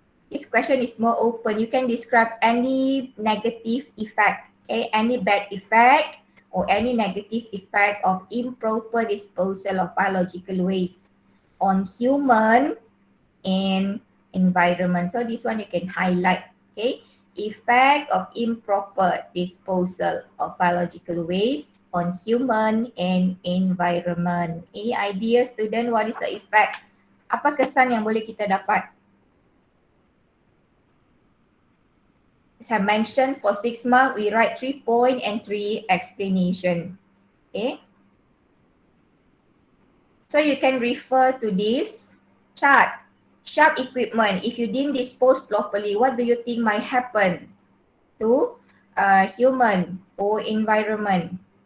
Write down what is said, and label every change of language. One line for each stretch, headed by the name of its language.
English: This question is more open. You can describe any negative effect, okay, any bad effect or any negative effect of improper disposal of biological waste on human and environment. So this one you can highlight, okay. Effect of improper disposal of biological waste on human and environment. Any idea student, what is the effect?
Malay: Apa kesan yang boleh kita dapat?
English: As I mentioned, for 6 mark, we write 3 point and 3 explanation. Okay. So you can refer to this chart. Sharp equipment, if you didn't dispose properly, what do you think might happen to human or environment?